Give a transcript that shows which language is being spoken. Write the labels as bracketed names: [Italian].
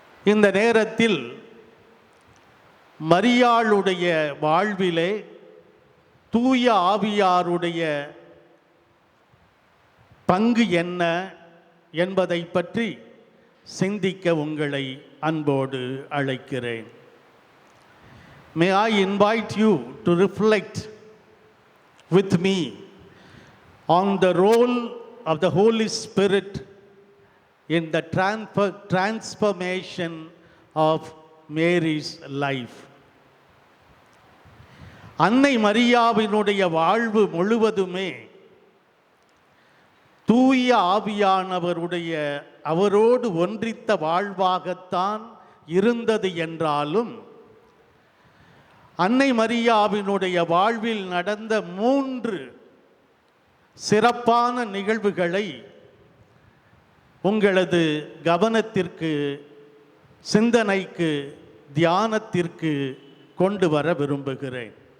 [Tamil] இந்த நேரத்தில் மரியாளுடைய வாழ்விலே தூய ஆவியாருடைய பங்கு என்ன என்பதை பற்றி சிந்திக்க உங்களை அன்போடு அழைக்கிறேன். [English] May I invite you to reflect with me on the role of the Holy Spirit in the transformation of Mary's life. [Tamil] அன்னை மரியாவினுடைய வாழ்வு முழுவதுமே தூய ஆவியானவருடைய அவரோடு ஒன்றித்த வாழ்வாகத்தான் இருந்தது என்றாலும் அன்னை மரியாவினுடைய வாழ்வில் நடந்த 3 சிறப்பான நிகழ்வுகளை உங்களது கவனத்திற்கு, சிந்தனைக்கு, தியானத்திற்கு கொண்டு வர விரும்புகிறேன்.